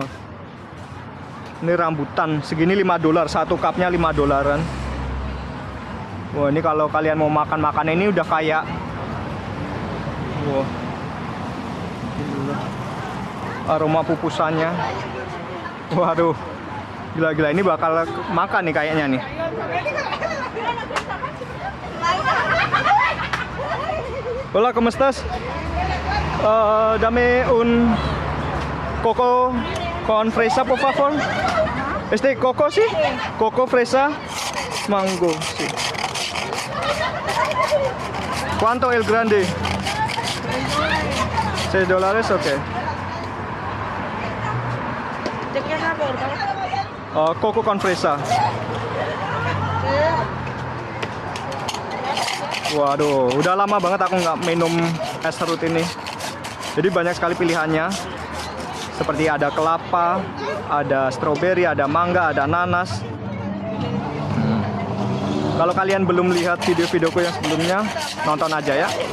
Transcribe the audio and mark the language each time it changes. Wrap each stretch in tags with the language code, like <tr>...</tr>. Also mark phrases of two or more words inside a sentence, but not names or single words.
<id>Ini rambutan, segini $5, satu cupnya $5. Wah, ini kalau kalian mau makan ini udah kayak, wah, aroma pupusannya. Waduh, gila-gila, ini bakal makan nih kayaknya nih.</id> <es>Hola, ¿cómo estás? Dame un coco con fresa, por favor. Coco sih? Coco, fresa, mango, sí. ¿Cuánto el grande? $6, oke. Coco con fresa.</es> <id>Waduh, udah lama banget aku nggak minum es serut ini. Jadi banyak sekali pilihannya. Seperti ada kelapa, ada stroberi, ada mangga, ada nanas. Kalau kalian belum lihat video-videoku yang sebelumnya, nonton aja ya.</id>